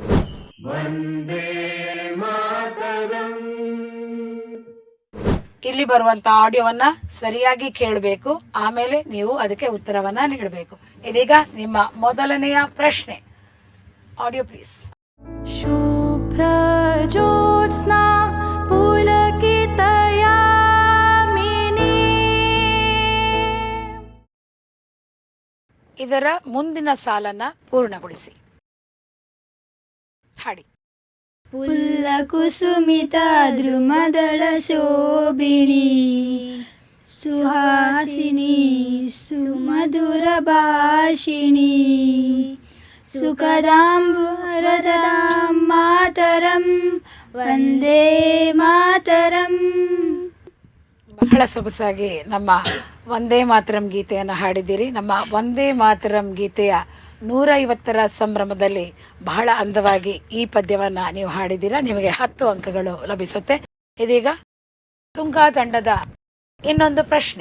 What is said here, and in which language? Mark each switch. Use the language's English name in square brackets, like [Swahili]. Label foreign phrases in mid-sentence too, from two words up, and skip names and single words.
[Kannada] ಇಲ್ಲಿ ಬರುವಂತ ಆಡಿಯೋವನ್ನ ಸರಿಯಾಗಿ ಕೇಳಬೇಕು, ಆಮೇಲೆ ನೀವು ಅದಕ್ಕೆ ಉತ್ತರವನ್ನ ನೀಡಬೇಕು. ಇದೀಗ ನಿಮ್ಮ ಮೊದಲನೆಯ ಪ್ರಶ್ನೆ. [English] audio please. [Sanskrit] शुभ्रज्योत्स्ना पुलकितयामिनी. [Kannada] ಇದರ ಮುಂದಿನ ಸಾಲನ್ನ ಪೂರ್ಣಗೊಳಿಸಿ. ಹಾಡಿ. [Sanskrit] पुल्लकुसुमिता द्रुमदलशोभिनी सुहासिनी सुमधुरभाषिणी सुखदां वरदां मातरं ವಂದೇ ಮಾತರಂ. [Kannada] ಬಹಳ ಸೊಗಸಾಗಿ ನಮ್ಮ ವಂದೇ ಮಾತರಂ ಗೀತೆಯನ್ನು ಹಾಡಿದ್ದೀರಿ. ನಮ್ಮ ವಂದೇ ಮಾತರಂ ಗೀತೆಯ 150ರ ಸಂಭ್ರಮದಲ್ಲಿ ಬಹಳ ಅಂದವಾಗಿ ಈ ಪದ್ಯವನ್ನು ನೀವು ಹಾಡಿದ್ದೀರಾ. ನಿಮಗೆ 10 ಅಂಕಗಳು ಲಭಿಸುತ್ತೆ. ಇದೀಗ ತುಂಗಾ ತಂಡದ ಇನ್ನೊಂದು ಪ್ರಶ್ನೆ.